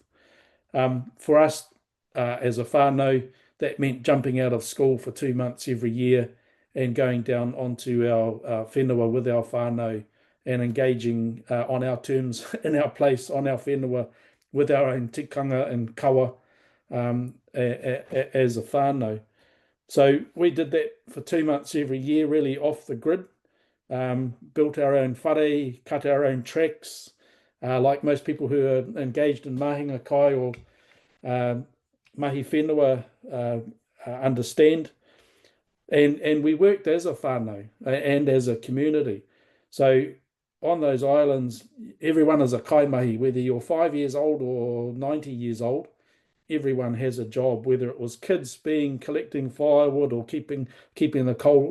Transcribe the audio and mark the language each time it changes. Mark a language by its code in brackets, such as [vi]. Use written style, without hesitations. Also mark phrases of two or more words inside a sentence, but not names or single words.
[en] For us as a whānau, that meant jumping out of school for 2 months every year and going down onto our whenua with our whānau and engaging on our terms, in our place, on our whenua, with our own tikanga and kawa as a whānau. So we did that for 2 months every year, really off the grid. Built our own whare, cut our own tracks, like most people who are engaged in [mi] mahinga kai [en] or [mi] mahi whenua [en] understand. And we worked as a whānau and as a community. So on those islands, everyone is a kaimahi, whether you're 5 years old or 90 years old. Everyone has a job, whether it was kids collecting firewood or keeping the coal.